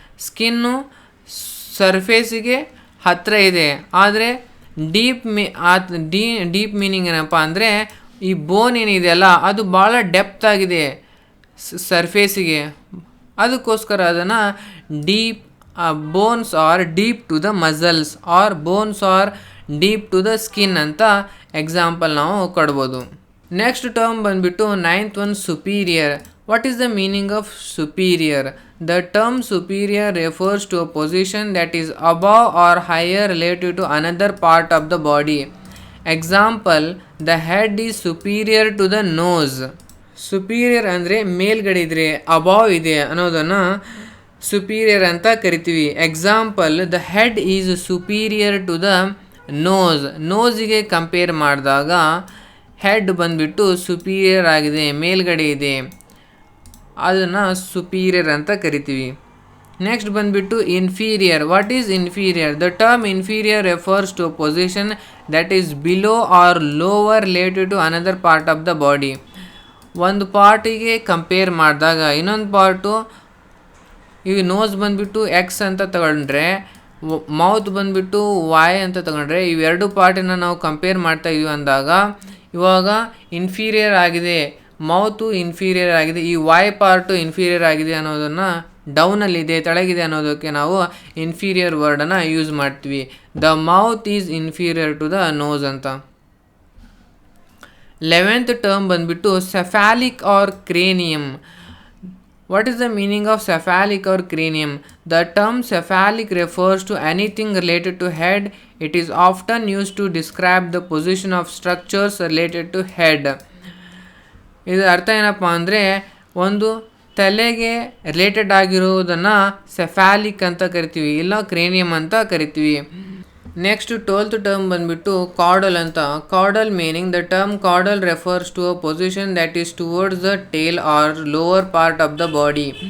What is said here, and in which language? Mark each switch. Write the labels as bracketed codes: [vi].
[kn] Skin ಸರ್ಫೇಸಿಗೆ ಹತ್ತಿರ ಇದೆ, ಆದರೆ ಡೀಪ್ ಮೀನಿಂಗ್ ಏನಪ್ಪ ಅಂದರೆ ಈ ಬೋನ್ ಏನಿದೆಯಲ್ಲ ಅದು ಭಾಳ ಡೆಪ್ತ್ ಆಗಿದೆ ಸರ್ಫೇಸಿಗೆ. ಅದಕ್ಕೋಸ್ಕರ ಅದನ್ನು deep bones R deep to the muscles R bones R deep to the skin ಅಂತ ಎಕ್ಸಾಂಪಲ್ ನಾವು ಕೊಡ್ಬೋದು. ನೆಕ್ಸ್ಟ್ ಟರ್ಮ್ ಬಂದುಬಿಟ್ಟು 9th one superior. [en] What is the meaning of superior? The term superior refers to a position that is above or higher relative to another part of the body. Example, the head is superior to the nose. [kn] Superior ಅಂದರೆ ಮೇಲ್ಗಡೆ ಇದ್ರೆ, ಅಬಾವ್ ಇದೆ ಅನ್ನೋದನ್ನು superior ಅಂತ ಕರಿತೀವಿ. [en] Example, the head is superior to the nose. [kn] ನೋಸಿಗೆ compare ಮಾಡಿದಾಗ head ಬಂದುಬಿಟ್ಟು superior ಆಗಿದೆ, ಮೇಲ್ಗಡೆ ಇದೆ, ಅದನ್ನು ಸುಪೀರಿಯರ್ ಅಂತ ಕರಿತೀವಿ. [en] next [kn] ಬಂದುಬಿಟ್ಟು [en] Inferior. What is inferior? The term inferior refers to a position that is below or lower related to another part of the body. [kn] ಒಂದು ಪಾರ್ಟಿಗೆ ಕಂಪೇರ್ ಮಾಡಿದಾಗ ಇನ್ನೊಂದು ಪಾರ್ಟು, ಈ ನೋಸ್ ಬಂದುಬಿಟ್ಟು ಎಕ್ಸ್ ಅಂತ ತಗೊಂಡ್ರೆ, ಮೌತ್ ಬಂದುಬಿಟ್ಟು ವಾಯ್ ಅಂತ ತಗೊಂಡ್ರೆ, ಇವೆರಡು ಪಾರ್ಟನ್ನು ನಾವು ಕಂಪೇರ್ ಮಾಡ್ತಾಯಿದ್ದೀವಿ ಅಂದಾಗ ಇವಾಗ ಇನ್ಫೀರಿಯರ್ ಆಗಿದೆ, ಮೌತು ಇನ್ಫೀರಿಯರ್ ಆಗಿದೆ, ಈ ವಾಯ್ ಪಾರ್ಟು ಇನ್ಫೀರಿಯರ್ ಆಗಿದೆ ಅನ್ನೋದನ್ನು, ಡೌನಲ್ಲಿದೆ, ತೆಳಗಿದೆ ಅನ್ನೋದಕ್ಕೆ ನಾವು ಇನ್ಫೀರಿಯರ್ ವರ್ಡನ್ನು ಯೂಸ್ ಮಾಡ್ತೀವಿ. [en] the mouth is inferior to the nose [kn] ಅಂತ. 11th ಟರ್ಮ್ ಬಂದುಬಿಟ್ಟು cephalic R ಕ್ರೇನಿಯಮ್. [en] What is the meaning of cephalic or cranium? The term cephalic refers to anything related to head. It is often used to describe the position of structures related to head. [kn] ಇದರ ಅರ್ಥ ಏನಪ್ಪ ಅಂದರೆ ಒಂದು ತಲೆಗೆ related ಆಗಿರುವುದನ್ನು cephalic ಅಂತ ಕರಿತೀವಿ, ಇಲ್ಲ ಕ್ರೇನಿಯಮ್ ಅಂತ ಕರಿತೀವಿ. [en] next 12th term [kn] ಬಂದುಬಿಟ್ಟು ಕಾಡಲ್ ಅಂತ. [en] Caudal meaning the term caudal refers to a position that is towards the tail or lower part of the body.